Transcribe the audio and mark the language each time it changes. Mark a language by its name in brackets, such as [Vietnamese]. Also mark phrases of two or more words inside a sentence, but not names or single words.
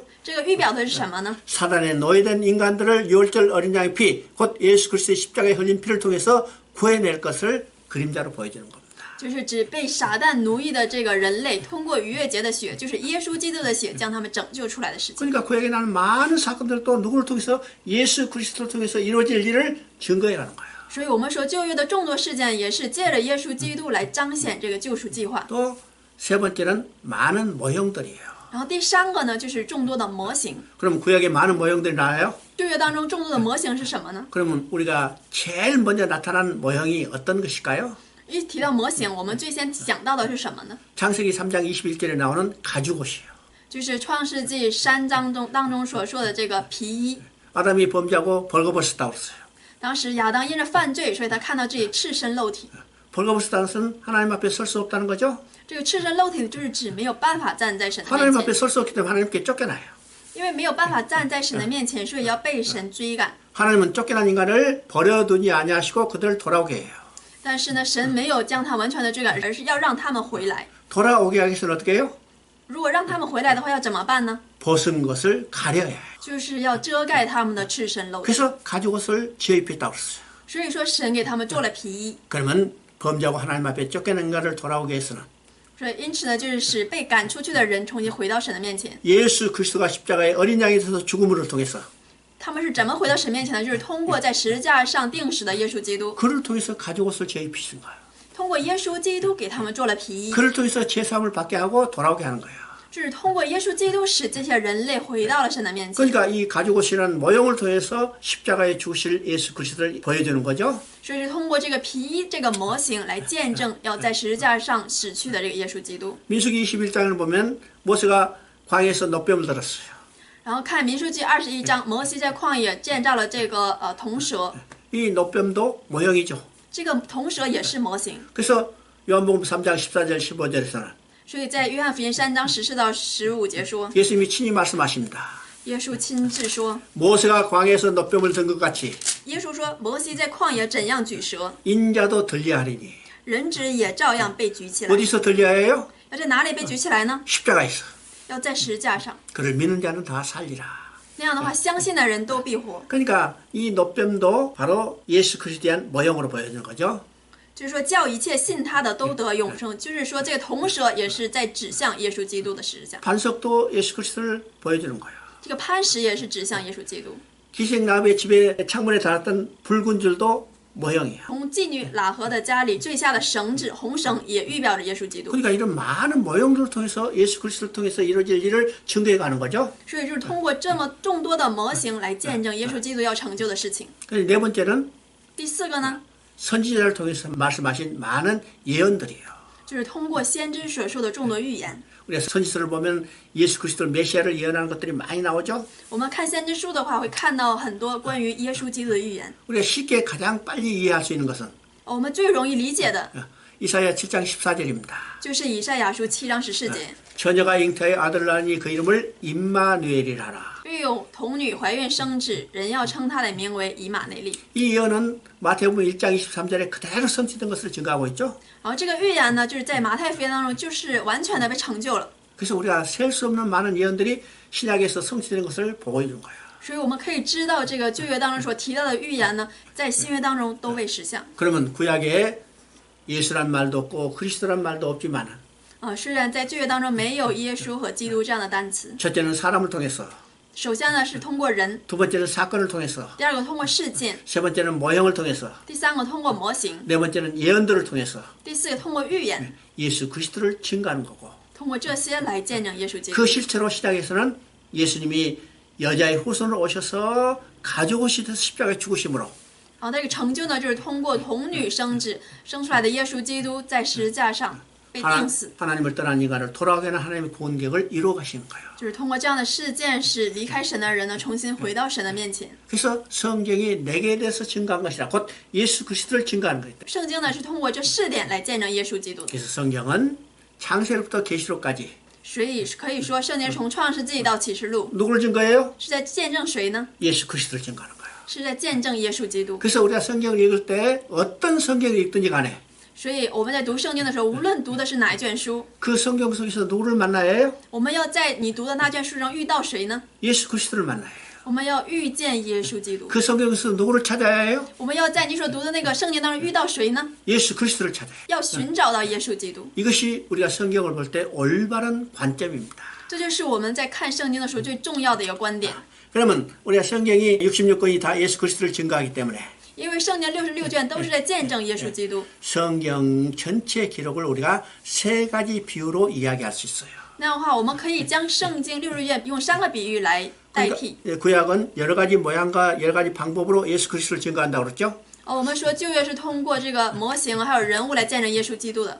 [Chinese] 这个预表的是什么呢？ [Korean] 사단의 노예된 인간들을 유월절 어린 양의 피, 곧 예수 그리스도의 십자가에 흘린 피를 통해서 구해낼 것을 그림자로 보여주는 겁니다. [Chinese] 就是指被撒旦奴役的这个人类，通过逾越节的血，就是耶稣基督的血，将他们拯救出来的事情。 [Korean] 그러니까 구약에 나는 많은 사건들 또 누구를 통해서 예수 그리스도를 통해서 이루어질 일을 증거해라는 거예요. [Chinese] 所以我们说旧约的众多事件也是借着耶稣基督来彰显这个救赎计划。 [Korean] 또 세 번째는 많은 모형들이에요. [Chinese] 然后第三个呢，就是众多的模型。 [Korean] 그럼 구약에 많은 모형들이 나와요? [Chinese] 旧约当中众多的模型是什么呢？ [Korean] 그러면 우리가 제일 먼저 나타난 모형이 어떤 것일까요? [Chinese] 一提到模型，我们最先想到的是什么呢？ [Korean] 창세기 3장 21절에 나오는 가죽옷이에요. [Chinese] 就是创世纪3章当中所说的这个皮衣。 [Korean] 아담이 범죄하고 벌거벗었다고 했어요. [Chinese] 当时亚当因着犯罪，所以他看到自己赤身露体。 [Korean] 벌거벗었다는 것은 하나님 앞에 설 수 없다는 거죠. [Chinese] 这个赤身露体就是指没有办法站在神的 [Korean] 하나님 [Chinese] 面 [Korean] 앞에 [Chinese] 前， [Korean] 설 수 없기 때문에 하나님께 쫓겨나요. [Chinese] 因为没有办法站在神的面前，所以要被神追赶。 [Korean] 하나님은 쫓겨난 인간을 버려두지 아니하시고 그들을 돌아오게 해요. [Chinese] 但是呢，神没有将他完全的追赶，而是要让他们回来。 [Korean] 돌아오게 하기 위해서는 어떻게 해요? [Chinese] 如果让他们回来的话，要怎么办呢？ [Korean] 벗은 것을 가려야 해요. [Chinese] 就是要遮盖他们的赤身露体。 [Korean] 그래서 가죽옷을 지어입혔다고 했어요. [Chinese] 所以说，神给他们做了皮衣。 [Korean] 그러면 범죄하고 하나님 앞에 쫓겨난 인간을 돌아오게 해서는 [Chinese] 所以因此呢，就是使被赶出去的人重新回到神的面前。 [Korean] 예수 그리스도가 십자가에 어린 양이 되어서 죽음을 통해서 [Chinese] 他们是怎么回到神面前呢？就是通过在十字架上钉死的耶稣基督， [Korean] 그를 통해서 가죽옷을 지어입히신 거예요. [Chinese] 通过耶稣基督给他们做了皮衣， [Korean] 그를 통해서 제사함을 받게 하고 돌아오게 하는 거예요. [Chinese] 就是通过耶稣基督使这些人类回到了神的面前。 [Korean] 그러니까 이 가죽옷이라는 모형을 통해서 십자가에 죽으실 예수 그리스도를 보여주는 거죠. [Chinese] 所以是通过这个皮衣这个模型来见证要在十字架上死去的这个耶稣基督。 [Korean] 민수기 21장을 보면 모세가 광야에서 노뱀을 들었어요. [Chinese] 然后看民数记21章，摩西在旷野建造了这个铜蛇， [Korean] 이 노뱀도 모형이죠. [Chinese] 这个铜蛇也是模型。 [Korean] 그래서 요한복음 3장 14절 15절에서는 [Chinese] 所以在约翰福音3章14到15节说， [Korean] 예수님이 친히 말씀하십니다. [Chinese] 耶稣亲自说， [Korean] 모세가 광야에서 노뱀을 든 것 같이 [Chinese] 耶稣说，摩西在旷野怎样举蛇， [Korean] 인자도 들려하리니. [Chinese] 人子也照样被举起来。 [Korean] 어디서 들려야 해요? [Chinese] 要在哪里被举起来呢？ [Korean] 십자가에서. [Chinese] 要在十字架上。 [Korean] 그를 믿는 자는 다 살리라. [Chinese] 那样的话，相信的人都必活。 [Korean] 그러니까 이 노뱀도 바로 예수 그리스도에 대한 모형으로 보여주는 거죠. [Chinese] 就是说叫一切信他的都得永生，就是说这个铜蛇也是在指向耶稣基督的十字架， [Korean] 반석도 예수 그리스도를 보여주는 거예요. [Chinese] 这个磐石也是指向耶稣基督。 [Korean] 기생나무의 집에 창문에 달았던 붉은 줄도 모형이에요. [Chinese] 从妓女喇合的家里坠下的绳子，红绳也预表着耶稣基督。 [Korean] 그러니까 이런 많은 모형들을 통해서 예수 그리스도를 통해서 이루어질 일을 증거해 가는 거죠. [Chinese] 所以就是通过这么众多的模型来见证耶稣基督要成就的事情。 [Korean] 네 번째는 [Chinese] 第四个呢， [Korean] 선지자를 통해서 말씀하신 많은 예언들이에요. [Chinese] 就是通过先知所说的众多预言。 [Korean] 우리가 선지서를 보면 예수 그리스도 메시아를 예언하는 것들이 많이 나오죠. [Chinese] 我们看先知书的话，会看到很多关于耶稣基督的预言。 [Korean] 우리가 쉽게 가장 빨리 이해할 수 있는 것은 [Chinese] 我们最容易理解的 [Korean] 이사야 7장 14절입니다. [Chinese] 就是以赛亚书7章14节， [Korean] 처녀가 잉태하여 아들을 낳으니 그 이름을 임마누엘이라 하라. [Chinese] 育有童女怀孕生子，人要称他的名为以马内利。 [Korean] 이 예언은 마태복음 1장 23절에 그대로 성취된 것을 증거하고 있죠. [Chinese] 然后这个预言呢，就是在马太福音当中，就是完全的被成就了。 [Korean] 그래서 우리가 셀 수 없는 많은 예언들이 신약에서 성취되는 것을 보고 있는 거예요. [Chinese] 所以我们可以知道，这个旧约当中所提到的预言呢，在新约当中都未实现。 [Korean] 그러면 구약에 예수란 말도 없고 그리스도란 말도 없지만 [Chinese] 虽然在旧约当中没有耶稣和基督这样的单词， [Korean] 첫째는 사람을 통해서 [Chinese] 首先呢是通过人， [Korean] 두 번째는 사건을 통해서 [Chinese] 第二个通过事件， [Korean] 세 번째는 모형을 통해서 [Chinese] 第三个通过模型， [Korean] 네 번째는 예언들을 통해서 [Chinese] 第四个通过预言， [Korean] 예수 그리스도를 증거하는 거고 [Chinese] 通过这些来见证耶稣基督 그 。 [Korean] 실체로 시작해서는 예수님이 여자의 후손으로 오셔서 가족 옷이 돼서 십자가에 죽으심으로 [Chinese] 那个成就呢，就是通过童女生子生出来的耶稣基督在十字架上被钉死， [Korean] 하나님을 떠난 인간을 돌아오게 하는 하나님의 구원 계획을 이루어 가시는 거예요. [Chinese] 就是通过这样的事件，使离开神的人呢重新回到神的面前。 [Korean] 그래서 성경이 내게 대해서 증거한 것이라 곧 예수 그리스도를 증거하는 거예요. [Chinese] 圣经呢是通过这4点来见证耶稣基督的， [Korean] 그래서 성경은 창세로부터 계시록까지 [Chinese] 所以可以说圣经从创世纪到启示录 [Korean] 누구를 증거해요? [Chinese] 是在见证谁呢？ [Korean] 예수 그리스도를 증거하는 거예요. [Chinese] 是在见证耶稣基督。 [Korean] 그래서 우리가 성경을 읽을 때 어떤 성경을 읽든지 간에 [Chinese] 所以我们在读圣经的时候，无论读的是哪一卷书， [Korean] 그 성경 속에서 누구를 만나야 해요? [Chinese] 我们要在你读的那卷书中遇到谁呢？ [Korean] 예수 그리스도를 만나야 해요. [Chinese] 我们要遇见耶稣基督。 [Korean] 그 성경에서 누구를 찾아야 해요? [Chinese] 我们要在你所读的那个圣经当中遇到谁呢？ [Korean] 예수 그리스도를 찾아야 해요. [Chinese] 要寻找到耶稣基督。 [Korean] 이것이 우리가 성경을 볼 때 올바른 관점입니다. [Chinese] 这就是我们在看圣经的时候最重要的一个观点。 [Korean] 그러면 우리가 성경이 66권이 다 예수 그리스도를 증거하기 때문에 [Chinese] 因为圣经66卷都是在见证耶稣基督， [Korean] 성경 전체 기록을 우리가 세 가지 비유로 이야기할 수 있어요. [Chinese] 那样的话，我们可以将圣经60卷用3个比喻来代替。 [Korean] 구약은 여러 가지 모양과 여러 가지 방법으로 예수 그리스도를 증거한다고 그랬죠. [Chinese] 我们说旧约是通过这个模型还有人物来见证耶稣基督的，